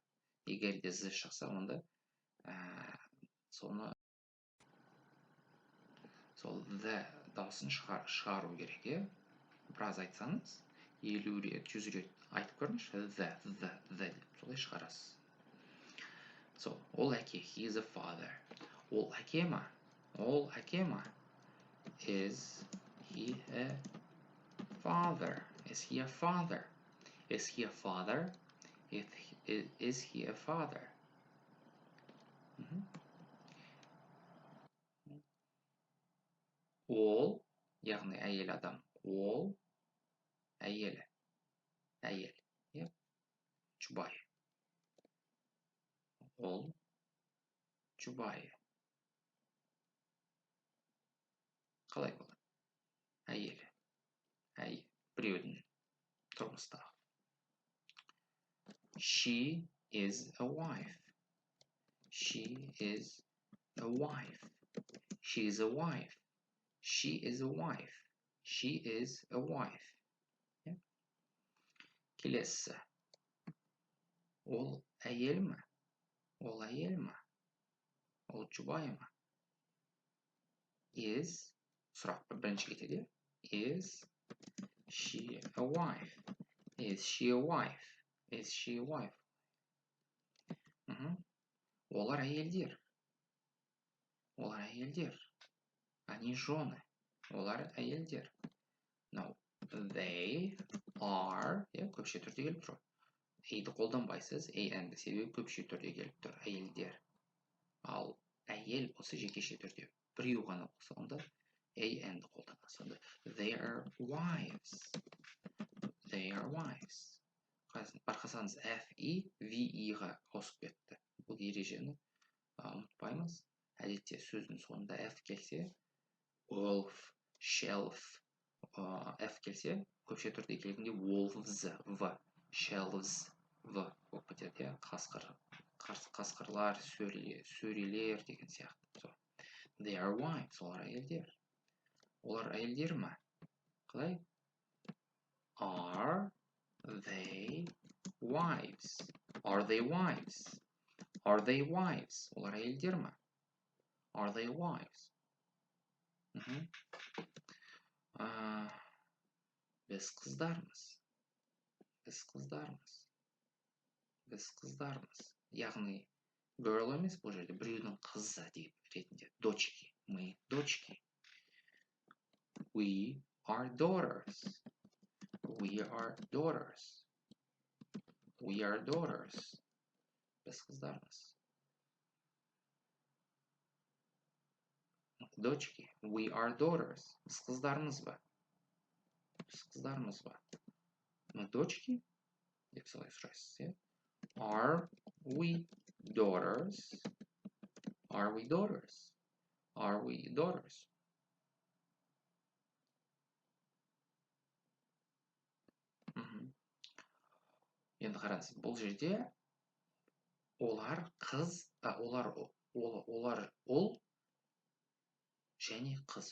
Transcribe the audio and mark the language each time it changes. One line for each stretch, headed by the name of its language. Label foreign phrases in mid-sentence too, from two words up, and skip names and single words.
Kazakh: Егер де Z шықса, онда соны сол the дауысын шығару керек, иә? Біраз айтсаңыз, 50 рет, 100 рет айтып көріңізші, the деп солай шығарасыз. So, ол әке,
English: he is a father.
Kazakh: Ол әке ма? Ол әке ма?
English: Is he a father? Is he a father? Is he a father? Is he a father?
Kazakh: Ол, яғни әйел адам. Ол әйелі. Әйел. Жұбайы. Ол жұбайы. Қалай болады? Әйелі. Біреудің тұрмыстағы.
English: She is a wife. She is a wife. She is a wife. She is a wife. She is a wife.
Kazakh: Келесі. Ол әйел ме? Ол әйел ме? Ол жұбай ма? Is, сұрақ бірінші кетеді.
English: Is she a wife? Is she a wife? Is she a wife?
Kazakh: Олар әйелдер. Олар әйелдер.
Russian: Они жены.
Kazakh: Олар әйелдер.
English: No, they are,
Kazakh: көпше түрде келіп тұр. A-ді қолданбайсыз, and себебі көпше түрде келіп тұр. Әйелдер. Ал әйел осы жекеше түрде. Біреу ғана болса, онда and қолданасыз.
English: They are wives. They are wives.
Kazakh: Барқасаңыз F-E, V-E-ға қосып кетті. Бұл ережені ұмытпаймыз. Әдетте сөздің соңында F келсе,
English: wolf, shelf,
Kazakh: F келсе, көпше түрде келгенде
English: wolves, V, shelves,
Kazakh: V болып кетеді. Қасқырлар, сөрелер деген сияқты.
English: They are wives,
Kazakh: олар әйелдер. Олар әйелдер ме? Қалай?
English: Are they wives? Are they wives? Are they wives?
Kazakh: Олар әйелдер ме?
English: Are they wives?
Kazakh: Біз қыздармыз. Біз қыздармыз. Біз қыздармыз. Яғни, girl емес бұл жерде, біреудің қызы деп ретінде.
Russian: Дочки. Мы дочки.
English: We are daughters. We are daughters. We are daughters.
Kazakh: Біз қыздармыз. Дочки.
English: We are daughters.
Kazakh: Біз қыздармыз ба? Біз қыздармыз ба?
Russian: Мы дочки?
Kazakh: Деп солай сұрайсыз,
English: Are we daughters? Are we daughters? Are we daughters?
Kazakh: Енді қараңыз, бұл жерде олар қыз, олар ұл және қыз.